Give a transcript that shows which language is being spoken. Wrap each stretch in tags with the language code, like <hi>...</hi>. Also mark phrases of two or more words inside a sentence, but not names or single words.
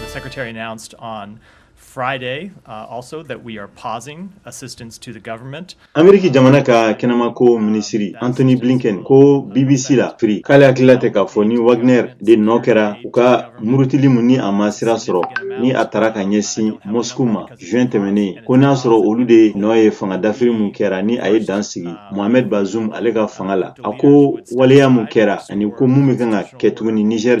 <en>Secretary announced on Friday also that we are pausing assistance to the government.</en> <bm>Ameriki jamana ka kɛnɛma ko minisiri Antony Blinken ko BBC la firi k'ale hakilila tɛ k'a fɔ ni Wagner de nɔ kɛra u ka murutili mun ni a ma sira sɔrɔ ni a tara ka ɲɛsin Moscou ma juin tɛmɛnen ko n'a sɔrɔ olu de nɔ ye fanga dafiri mun kɛra ni a ye dan sigi Mohamed Bazoum ale ka fanga la a ko waleya mun kɛra ani ko mun bɛ kan ka kɛ tuguni Niger</bm>